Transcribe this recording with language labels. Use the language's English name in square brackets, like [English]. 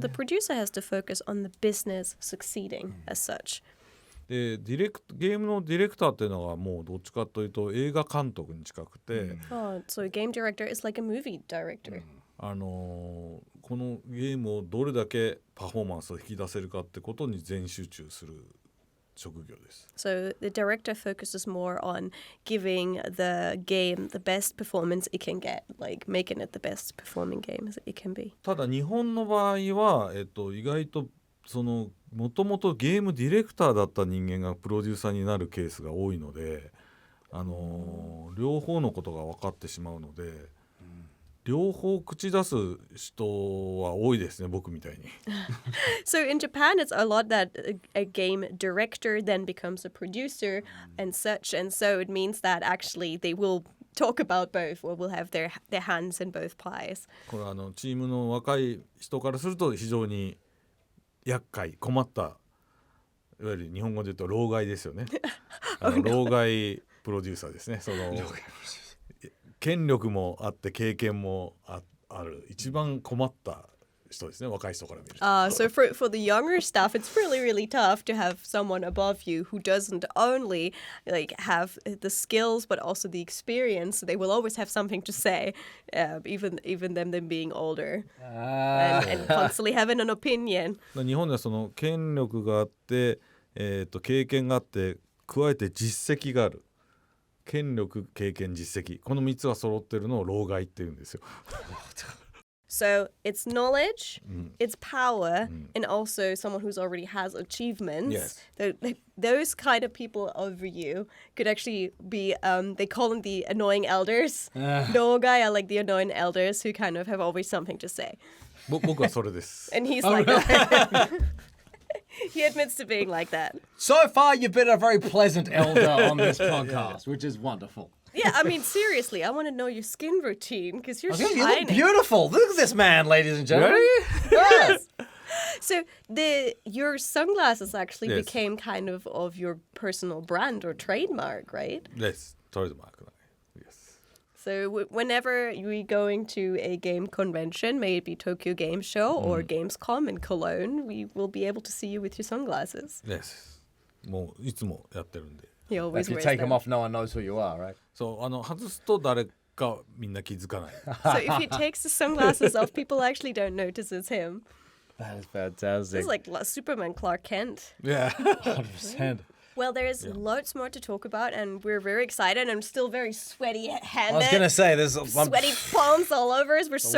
[English] So the producer has to focus on the business succeeding as such. [Japanese] でゲームのディレクターっていうのはもうどっちかというと映画監督に近くて、 [English] so a game director is like a movie director. [Japanese] このゲームをどれだけパフォーマンスを引き出せるかってことに全集中する職業です。 [English] So the director focuses more on giving the game the best performance it can get, like making it the best performing game as it can be. [Japanese] ただ日本の場合は、意外とそのもともとゲームディレクターだった人間がプロデューサーになるケースが多いので、両方のことが分かってしまうので、両方口出す人は多いですね、僕みたいに。 [English] So in Japan, it's a lot that a game director then becomes a producer and such, and so it means that actually they will talk about both, or will have their hands in both pies. [Japanese] これチームの若い人からすると非常に厄介、困った、いわゆる日本語で言うと老害ですよね。老害プロデューサーですね。その権力もあって経験もあある一番困った人ですね、若い人から見ると。 [English] So for the younger staff, it's really, really tough to have someone above you who doesn't only like have the skills but also the experience. They will always have something to say, even them being older, and constantly having an opinion. [Japanese] 日本ではその権力があって、経験があって加えて実績がある。権力、経験、実績、この3つが揃ってるのを老害って言うんですよ。 [English] So it's knowledge, it's power, and also someone who's already has achievements. Yes. Those kind of people over you could actually be, they call them the annoying elders. Nogai are like the annoying elders who kind of have always something to say. [Japanese] 僕はそれです。 [English] And he's like that. He admits to being like that. So far, you've been a very pleasant elder on this podcast, which is wonderful. Yeah, I mean, seriously, I want to know your skin routine because you're You shining. look beautiful. Look at this man, ladies and gentlemen. Yes. So your sunglasses actually Yes. became kind of your personal brand or trademark, right? [Japanese] です。トレードマークだね。 [English] Yes. So whenever you're going to a game convention, may it be Tokyo Game Show or Gamescom in Cologne, we will be able to see you with your sunglasses. Yes. [Japanese] もういつもやってるんで。 [English] He always If you wears take them them. off, no one knows who you are, right? [Japanese] そう外すと誰かみんな気づかない。 [English] So if he takes the sunglasses off, people actually don't notice it's him. That is This fantastic. is like Superman Clark Kent. Yeah. 100%. Well, there's loads more to talk about, and we're very excited. I'm still very sweaty-handed. I was going to say, there's Sweaty palms all over us. We're so